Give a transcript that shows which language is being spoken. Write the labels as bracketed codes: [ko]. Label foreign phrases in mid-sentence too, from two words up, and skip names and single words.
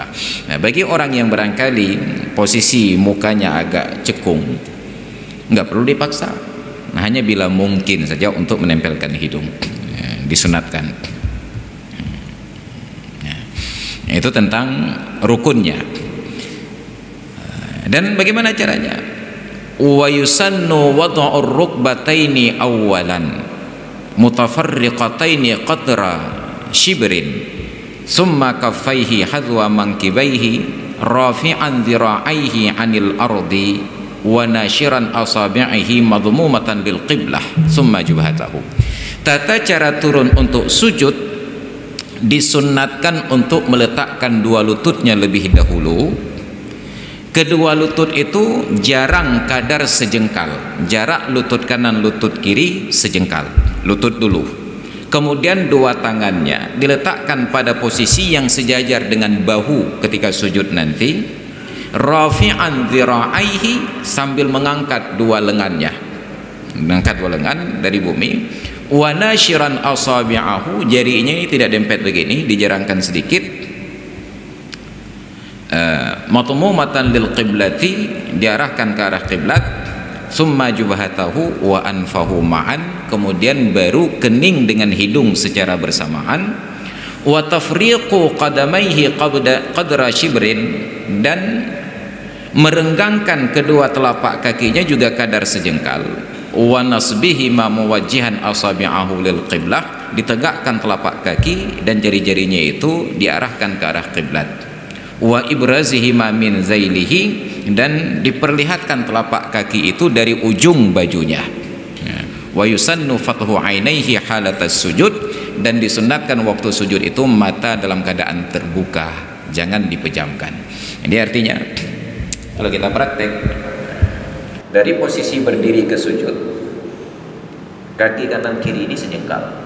[id] Nah, bagi orang yang barangkali posisi mukanya agak cekung, nggak perlu dipaksa. Nah, hanya bila mungkin saja untuk menempelkan hidung, disunatkan. Itu tentang rukunnya. Dan bagaimana caranya? [ar] ويسن وضع الركبتين أولا متفرقتين قدر شبر ثم كفيه حذو منكبيه رافعا ذراعيه عن الأرض وناشرا أصابعه مضمومة بالقبلة ثم جبهته. [id] Tata cara turun untuk sujud disunnatkan untuk meletakkan dua lututnya lebih dahulu. Kedua lutut itu jarang kadar sejengkal, jarak lutut kanan lutut kiri sejengkal, lutut dulu. Kemudian dua tangannya diletakkan pada posisi yang sejajar dengan bahu ketika sujud nanti, [ar] رافعا ذراعيه, [id] sambil mengangkat dua lengannya, mengangkat dua lengan dari bumi. [ar] وناشرا أصابعه, [id] jarinya ini tidak dempet begini, dijarangkan sedikit. [ar] مضمومة للقبلة, [id] diarahkan ke arah qiblat. [ar] ثم جبهته وأنفه معا, [id] kemudian baru kening dengan hidung secara bersamaan. [ar] وتفريق قدميه قدر شبر, [id] dan merenggangkan kedua telapak kakinya juga kadar sejengkal. [ar] ونصبهما موجها أصابعه للقبلة, [id] ditegakkan telapak kaki dan jari-jarinya itu diarahkan ke arah qiblat. [ar] وإبرازهما من ذيله, [id] dan diperlihatkan telapak kaki itu dari ujung bajunya. [ar] ويسن فتح عينيه حالة السجود, [id] dan disunatkan waktu sujud itu mata dalam keadaan terbuka, jangan dipejamkan. Ini artinya kalau kita praktek dari posisi berdiri ke sujud, kaki kanan kiri ini sejengkal.